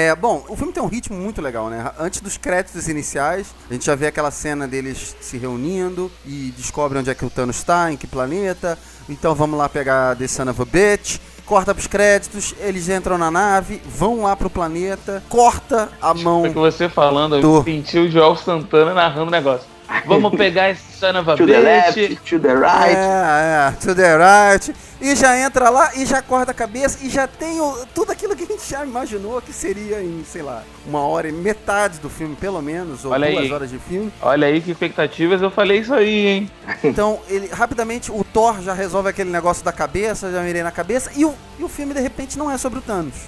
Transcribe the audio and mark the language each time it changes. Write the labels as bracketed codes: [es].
[pt] Bom, o filme tem um ritmo muito legal, né? Antes dos créditos iniciais, a gente já vê aquela cena deles se reunindo e descobre onde é que o Thanos está, em que planeta. Então vamos lá pegar [en] The Son of a Bitch. [pt] corta pros créditos, eles entram na nave, vão lá pro planeta, corta a mão. É que você falando, do... eu senti o Joel Santana narrando o negócio. Vamos pegar esse [en] son of a bitch. To the left, to the right. To the right. [pt] E já entra lá e já corta a cabeça e já tem o, tudo aquilo que a gente já imaginou que seria em, sei lá, uma hora e metade do filme, pelo menos, ou olha duas aí. Horas de filme. Olha aí que expectativas, eu falei isso aí, hein? Então, ele, rapidamente, o Thor já resolve aquele negócio da cabeça, já mirei na cabeça, e o filme, de repente, não é sobre o Thanos.